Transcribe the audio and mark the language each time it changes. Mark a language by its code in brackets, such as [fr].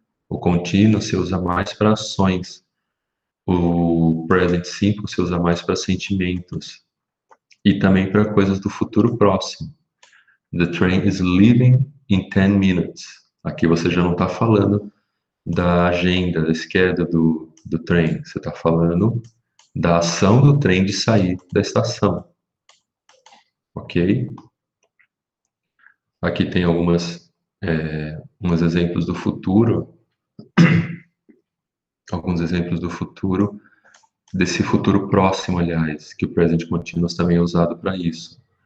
[pt] O contínuo se usa mais para ações. O present simple se usa mais para sentimentos. E também para coisas do futuro próximo. [en] The train is leaving in 10 minutes. [pt] Aqui você já não está falando da agenda, da schedule do trem. Você está falando da ação do trem de sair da estação. ok? Aqui tem uns exemplos do futuro, alguns exemplos do futuro, desse futuro próximo, aliás, que o present continuous também é usado para isso.